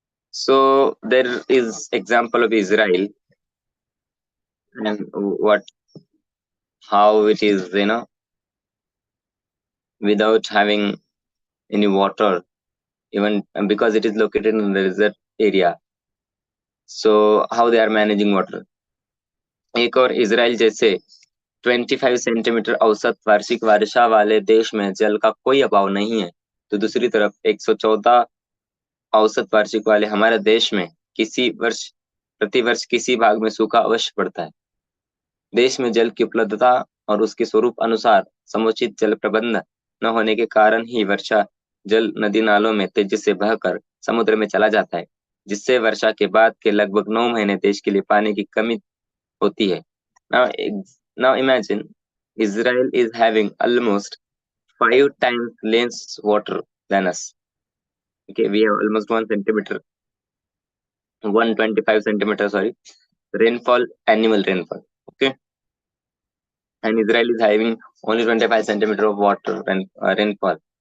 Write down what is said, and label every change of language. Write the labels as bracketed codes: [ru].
[en] So there is example of Israel and what how it is, without having any water, even because it is located in the desert area. So how they are managing water? [hi] एक और Israel जैसे 25 centimetre औसत वार्षिक वर्षा वाले देश में जल का कोई अभाव नहीं है, तो दूसरी तरफ 114 औसत वार्षिक वाले हमारे देश में प्रतिवर्ष किसी भाग में सूखा अवश्य पड़ता है। देश में जल की उपलब्धता और उसके स्वरूप अनुसार समुचित जल प्रबंध न होने के कारण ही वर्षा जल नदी नालों में तेजी से बहकर समुद्र में चला जाता है, जिससे वर्षा के बाद के लगभग 9 महीने देश के लिए पानी की कमी होती है। [en] Now imagine Israel is having almost 5 times less water than us. Okay, we have almost 125 centimeters, sorry, rainfall, annual rainfall. Okay, and Israel is having only 25 centimeter of rainfall.